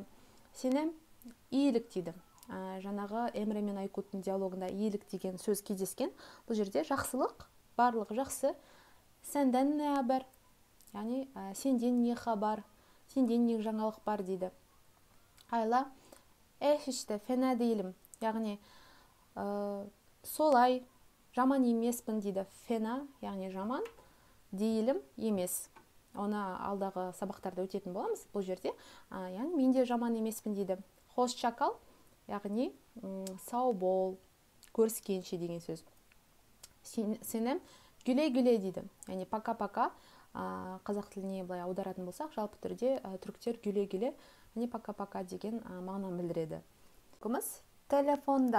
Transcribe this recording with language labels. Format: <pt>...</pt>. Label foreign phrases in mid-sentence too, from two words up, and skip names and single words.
<kk>Сенем ийлік дейді. Жаңағы Эмре мен Айкуттың диалогында ийлік деген сөз кездескен. Бұл жерде жақсылық, барлығы жақсы.</kk> <tr>Senden ne haber?</tr> <kk>Яғни</kk> <tr>senden ne haber?</tr> <kk>Сенден не жаңалық бар дейді.</kk> <tr>Айла işte fena değilim.</tr> <kk>Яғни солай, жаман емеспін дейді. Фена, яғни жаман, değilim емес. Оны алдағы сабақтарда өтетін боламыз бұл жерде. Яғни мен де жаман емеспін дейді.</kk> <tr>Hoşça kal,</tr> <kk>яғни сау бол, көріскенше деген сөз. Сенем güle-güle дейді. Яғни пока-пока, қазақ тіліне былай аударатын болсақ, жалпы түрде түріктер güle-güle, яғни пока-пока деген мағынаны білдіреді.</kk>